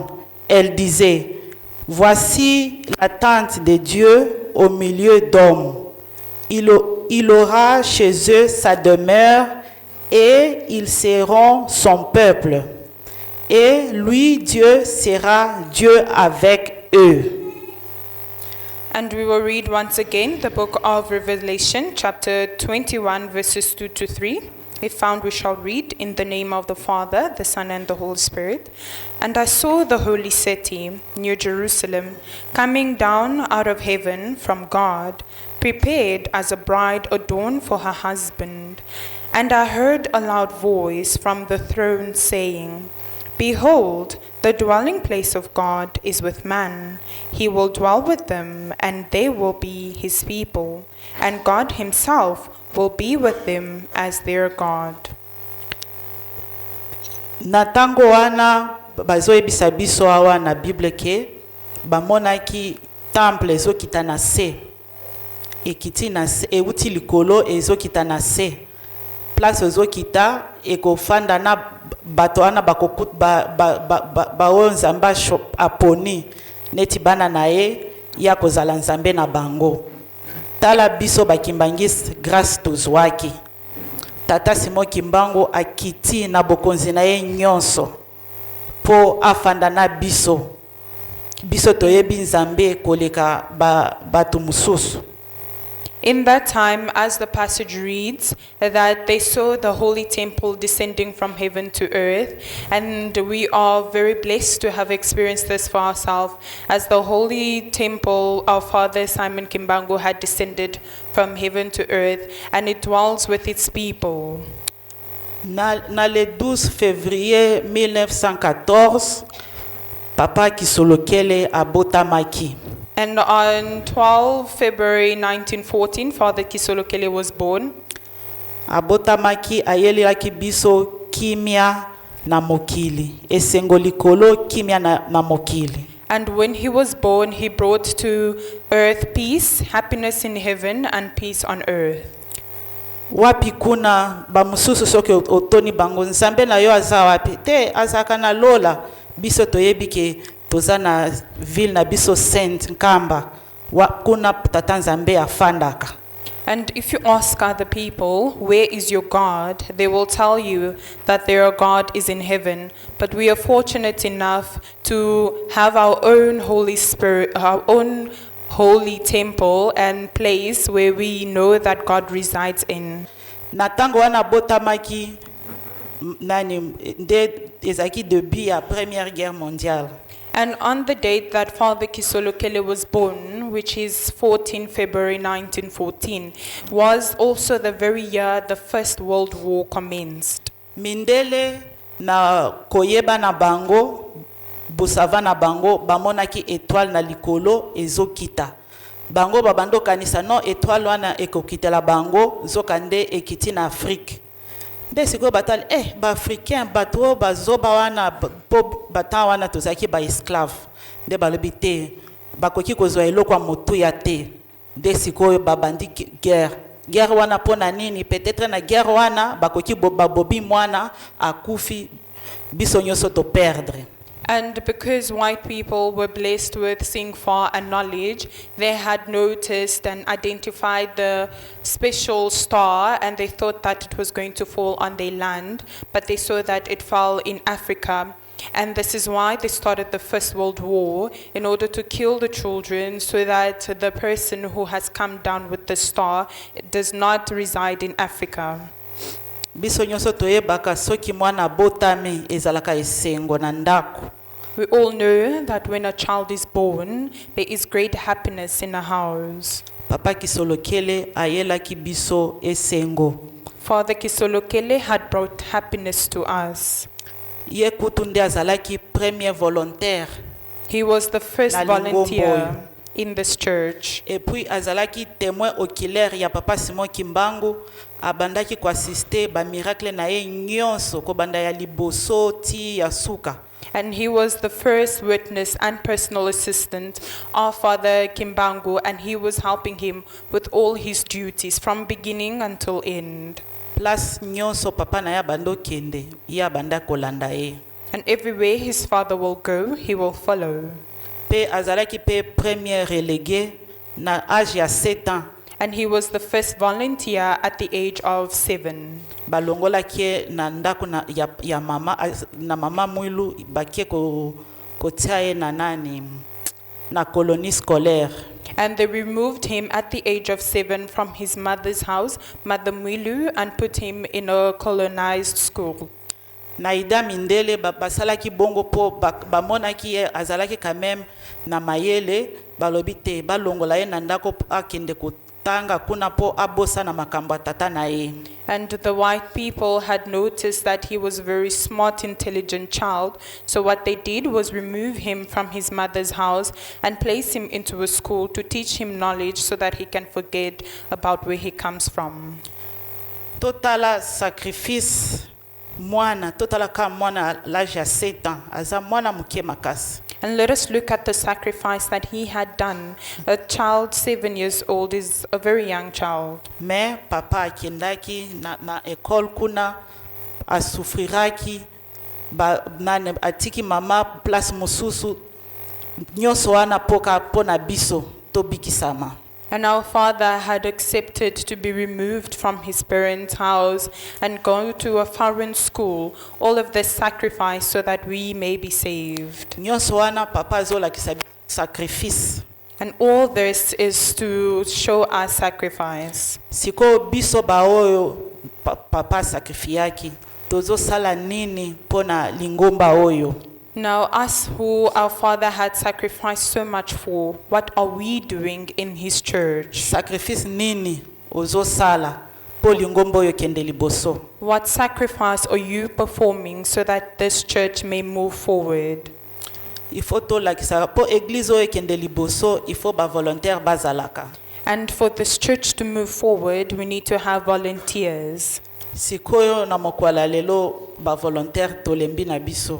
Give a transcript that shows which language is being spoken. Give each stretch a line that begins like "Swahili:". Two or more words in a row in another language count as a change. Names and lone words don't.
French: Elle disait, voici la tente de Dieu au milieu d'hommes. Il aura chez eux sa demeure et ils seront son peuple. Et lui, Dieu, sera Dieu avec eux.
English: And we will read once again the book of Revelation, chapter 21, verses 2 to 3. If found, we shall read, in the name of the Father, the Son, and the Holy Spirit. And I saw the holy city, New Jerusalem, coming down out of heaven from God, prepared as a bride adorned for her husband. And I heard a loud voice from the throne saying, behold, the dwelling place of God is with man. He will dwell with them, and they will be his people, and God himself will be with them as their God.
Lingala: Na tango wana bazoyebisa biso awa na Bible ke bamonaki temple ezokita na se, ekiti na se, euti likolo ezokita na se, place ezokita ekofanda na bato wana baoyo Nzambe aponi neti bana na ye ya kozala Nzambe na bango. Tala biso bakimbangisi grâce tozwaki. Tata Simon Kimbangu akiti na bokonzi na ye nyonso po afanda na biso. Biso toyebi Nzambe koleka batu mususu.
English: In that time, as the passage reads, that they saw the holy temple descending from heaven to earth, and we are very blessed to have experienced this for ourselves, as the holy temple of Father Simon Kimbangu had descended from heaven to earth, and it dwells with its people.
Lingala: Na le 12 février 1914, Papa Kisolokele abotamaki.
English: And on 12 February 1914, Father Kisolokele was born.
Lingala: Abotamaki ayelelaki biso kimia na mokili. Esengo likolo kimia na mokili.
English: And when he was born, he brought to earth peace, happiness in heaven, and peace on earth.
Lingala: Wapi kuna bamususu soki otoni bango nzambe na yo aza wapi te azaka na lola biso toyebi ke toza na ville na biso Saint Nkamba kuna tata nzambe afandaka.
English: And if you ask other people, where is your God? They will tell you that their God is in heaven. But we are fortunate enough to have our own Holy Spirit, our own holy temple and place where we know that God resides in.
Lingala: Na tango wana botamaki nani nde ezaki début ya
French: Première Guerre mondiale.
English: And on the date that Father Kisolokele was born, which is 14 February 1914, was also the very year the First World War commenced.
Lingala: Mindele na koyeba na bango busava na bango bamonaki étoile na likolo ezokita. Bango babando kanisa no étoile wana ekokitela bango zokande ekiti na Afrique. Nde siko batali ba africain bato bazoba wana po bata wana tozaki ba esclave. Nde balobi te bakoki kozwa eloko ya motu ya te. Nde siko babandi guerre wana pona nini peut-être na guerre wana bakoki babobi mwana akufi biso nyoso to perdre.
English: And because white people were blessed with seeing far and knowledge, they had noticed and identified the special star, and they thought that it was going to fall on their land, but they saw that it fell in Africa. And this is why they started the First World War, in order to kill the children so that the person who has come down with the star does not reside in Africa.
Lingala: Biso nyoso toyebaka soki mwana botami ezalaka esengo na ndako.
English: We all know that when a child is born, there is great happiness in a house.
Lingala: Papa Kisolokele ayelaki biso esengo.
English: Father Kisolokele had brought happiness to us.
Lingala: Ye kutu nde azalaki
French: premier volontaire.
English: He was the first
Lingala: Na Lingombo.
English: volunteer in this church.
French: Et puis
Lingala: azalaki
French: témoin oculaire
Lingala: ya Papa Simon Kimbangu abandaki ko assister ba miracle na ye nyonso ko banda ya liboso ti ya suka.
English: And he was the first witness and personal assistant of Father Kimbangu, and he was helping him with all his duties from beginning until end.
Lingala: Place nyonso papa na ya bando kende ya banda kolanda ye.
English: And everywhere his father will go, he will follow.
Lingala: Pe azalaki pe
French: premier relégué
Lingala: na âge ya 7 ans.
English: And he was the first volunteer at the age of 7.
Lingala: Balongolaki na ndako ya mama na mama Mwilu bakie ko tia na nani na
French: colonie scolaire.
English: And they removed him at the age of 7 from his mother's house, Mother Mwilu, and put him in a colonized school.
Lingala: Na ida mindele basalaki bongo po bamonaki azalaki
French: quand même
Lingala: na mayele balobi te balongola ye na ndako akende kotanga kuna po abosa na makambo tata na ye.
English: And the white people had noticed that he was a very smart, intelligent child. So what they did was remove him from his mother's house and place him into a school to teach him knowledge so that he can forget about where he comes from.
Lingala: Totala sacrifice mwana totala ka mwana l'âge ya 7 ans aza mwana muke makasi.
English: And let us look at the sacrifice that he had done. A child 7 years old is a very young child.
Lingala: Mais papa akendaki na école kuna asufriraki ba nane atiki mama place mususu nyoso wana poka pona biso tobikisama.
English: And our father had accepted to be removed from his parents' house and go to a foreign school, all of this sacrifice so that we may be saved.
Lingala: Nyoso wana papa zola kisa sacrifice.
English: And all this is to show our sacrifice.
Lingala: Siko biso baoyo papa sacrifiaki tozo sala nini pona lingomba oyo.
English: Now, us who our father had sacrificed so much for, what are we doing in his church?
Lingala: Sacrifice nini ozo sala po lingomba oyo kende liboso.
English: What sacrifice are you performing so that this church may move forward?
French: il faut
Lingala: tolakisa po église oyo ekende liboso
French: il faut
Lingala: bavolontaire bazalaka.
English: And for this church to move forward, we need to have volunteers.
Lingala: Sikoyo na mokwala lelo bavolontaire tolembi na biso.